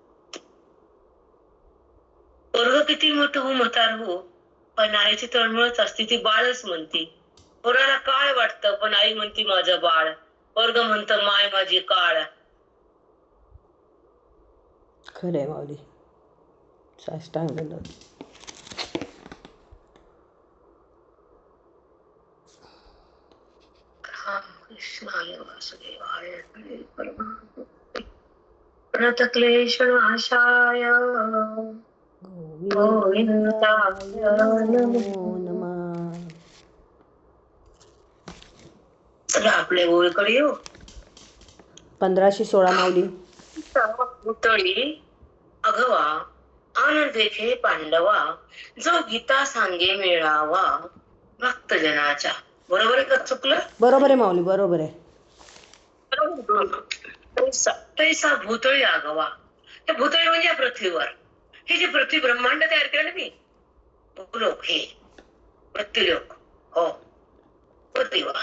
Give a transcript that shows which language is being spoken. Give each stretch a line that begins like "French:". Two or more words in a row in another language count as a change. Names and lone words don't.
Marathi: पोरग किती मोठं हो, म्हातार हो, पण आईची तळमळच असते, ती बाळच म्हणती. पोराला काय वाटतं, पण आई म्हणती माझं बाळ. पोरग म्हणतं माय माझी काळ. खरंय माऊली, साष्टांग दंडवत.
Sanskrit: कृष्णाय वासुदेवाय प्रणत क्लेश नाशाय गोविंदाय नमो नमः.
Marathi: चला आपल्या ओळीकडे येऊ. 1516 माऊली. भुतळी अगवा आन देखे पांडवा, जो गीता सांगे मिळावा भक्तजनाच्या. बरोबर आहे का, चुकलं? बरोबर आहे माऊली, बरोबर आहे. तैसा भूतळी आगवा. त्या भूतळी म्हणजे पृथ्वीवर, हे जे पृथ्वी ब्रह्मांड तयार केलं ना मी, भूलोक, हे पृथ्वीलोक, हो पृथ्वीवा.